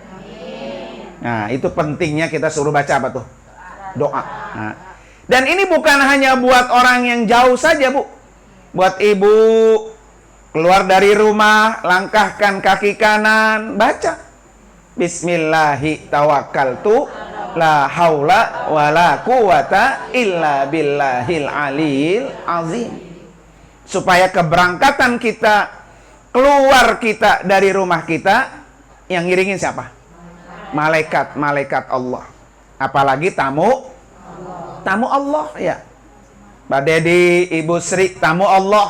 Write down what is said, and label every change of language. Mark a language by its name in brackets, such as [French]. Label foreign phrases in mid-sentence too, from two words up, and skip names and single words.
[Indonesian] Nah, itu pentingnya kita suruh baca apa tuh? Doa. Nah, dan ini bukan hanya buat orang yang jauh saja, Bu. Buat ibu keluar dari rumah, langkahkan kaki kanan, baca Bismillahirrahmanirrahim, [Arabic] لا حول ولا قوة إلا بالله العلي العظيم. [Indonesian] Supaya keberangkatan kita, keluar kita dari rumah kita, yang ngiringin siapa? Malaikat-malaikat Allah. Apalagi tamu Allah ya. Mbak Dedi, Ibu Sri, tamu Allah.